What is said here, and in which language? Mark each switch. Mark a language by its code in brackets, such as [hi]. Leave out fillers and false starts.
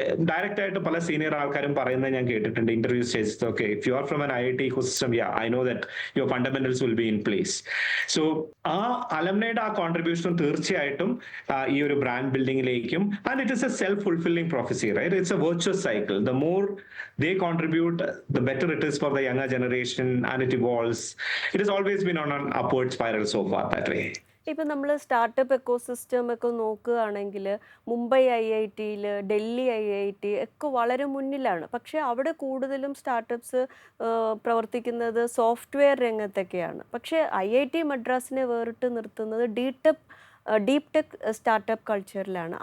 [en] Direct [ml] ആയിട്ട് പല senior ആൾക്കാരും പറയുന്നത് ഞാൻ കേട്ടിട്ടുണ്ട് ഇന്റർവ്യൂ സ്റ്റേജസ് ഒക്കെ, [en] if you are from an IIT ecosystem, yeah, I know that your fundamentals will be in place. [ml] So ആ അലംനയുടെ ആ കോൺട്രിബ്യൂഷൻ തീർച്ചയായിട്ടും ഈ ഒരു brand ബിൽഡിംഗിലേക്കും, [en] and it is a self fulfilling prophecy, right? It's a virtuous cycle. The more they contribute, the better it is for the younger generation, and it evolves. It has always been on an upward spiral so far that way. [ml] ഇപ്പം നമ്മൾ startup ecosystem ഒക്കെ നോക്കുകയാണെങ്കിൽ Mumbai IIT, Delhi IIT ഒക്കെ വളരെ മുന്നിലാണ്. പക്ഷേ അവിടെ കൂടുതലും സ്റ്റാർട്ടപ്സ് പ്രവർത്തിക്കുന്നത് സോഫ്റ്റ്വെയർ രംഗത്തൊക്കെയാണ്. പക്ഷേ IIT മദ്രാസിനെ വേറിട്ട് നിർത്തുന്നത് ഡീപ് ടെക് സ്റ്റാർട്ടപ്പ് കൾച്ചറിലാണ്.